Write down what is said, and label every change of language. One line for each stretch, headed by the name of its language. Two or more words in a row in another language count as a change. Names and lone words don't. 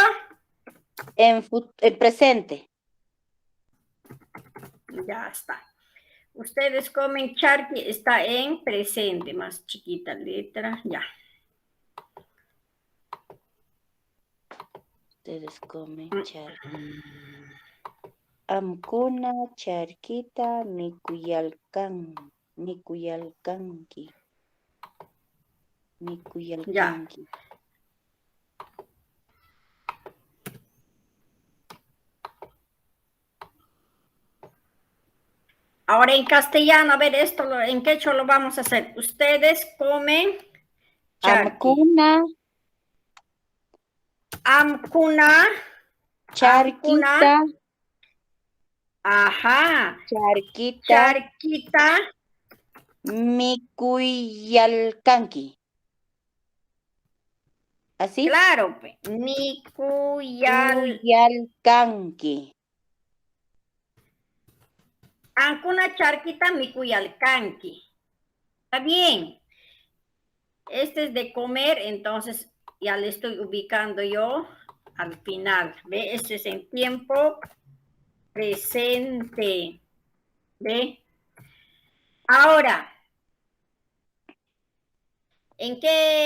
Spanish: En presente. Ya está. Ustedes comen charqui, está en presente, más chiquita letra, ya. Ustedes comen charqui.
Quechua: Amkuna charquita mikuyalkanki. Mikuyalkanki.
Spanish: Ahora en castellano, a ver, esto en quechua lo vamos a hacer. Ustedes comen charqui. Amkuna.
Quechua: Charquita.
Spanish: Ajá.
Quechua: Charquita. Mikuyalkanki.
Spanish: ¿Así? Claro,
Quechua: Mikuyalkanki. Amkuna charquita mikuyalkanki.
Spanish: Está bien. Este es de comer, entonces ya le estoy ubicando yo al final. ¿Ve? Este es en tiempo presente. ¿Ve? Ahora, ¿en qué?